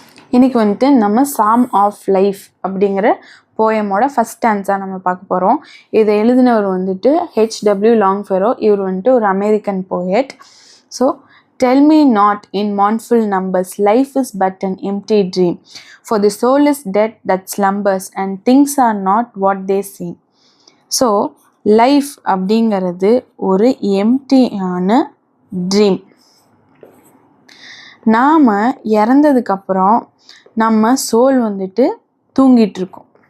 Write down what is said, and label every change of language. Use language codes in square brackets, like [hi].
[ta] இன்னைக்கு வந்துட்டு நம்ம சாம் ஆஃப் லைஃப் அப்படிங்கிற போயமோட ஃபர்ஸ்ட் ஸ்டான்ஸாக நம்ம பார்க்க போகிறோம். இதை எழுதினவர் வந்துட்டு H.W. லாங்ஃபெரோ. இவர் வந்துட்டு ஒரு American poet. [en] So tell me not in mournful numbers, life is but an empty dream, for the soul is dead that slumbers and things are not what they seem. [ta] So life அப்படிங்கிறது ஒரு எம்டியான dream. நாம் இறந்ததுக்கப்புறம் நம்ம soul வந்துட்டு தூங்கிட்டு இருக்கோம்.